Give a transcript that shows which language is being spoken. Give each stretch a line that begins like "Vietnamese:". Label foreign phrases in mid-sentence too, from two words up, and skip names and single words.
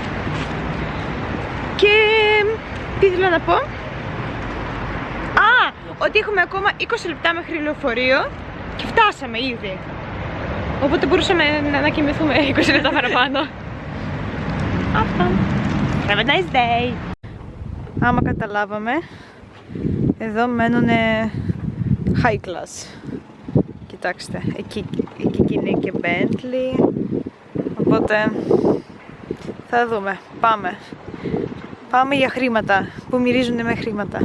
Greek: Και τι ήθελα να πω. Ότι έχουμε ακόμα 20 λεπτά μέχρι λεωφορείο και φτάσαμε ήδη. Οπότε μπορούσαμε να κοιμηθούμε 20 λεπτά παραπάνω. Αυτά.
English: Have a nice day.
Greek: Άμα καταλάβαμε, εδώ μένουνε
English: high class.
Greek: Κοιτάξτε, εκεί είναι και Bentley. Οπότε θα δούμε. Πάμε για χρήματα που μυρίζουν με χρήματα.